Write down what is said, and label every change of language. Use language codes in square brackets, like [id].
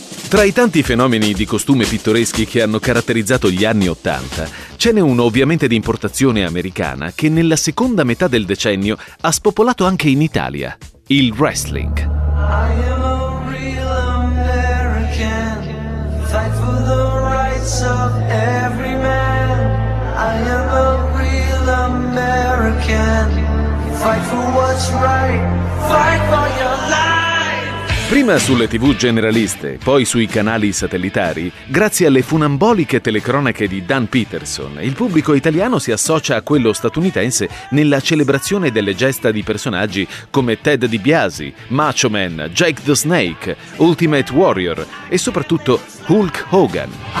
[it] Tra i tanti fenomeni di costume pittoreschi che hanno caratterizzato gli anni Ottanta, ce n'è uno ovviamente di importazione americana che nella seconda metà del decennio ha spopolato anche in Italia, il wrestling. [en] I am a real American, fight for the rights of every man. I am a real American, fight for what's right, fight for your life. [it] Prima sulle TV generaliste, poi sui canali satellitari, grazie alle funamboliche telecronache di Dan Peterson, il pubblico italiano si associa a quello statunitense nella celebrazione delle gesta di personaggi come Ted DiBiase, Macho Man, Jake the Snake, Ultimate Warrior e soprattutto Hulk Hogan.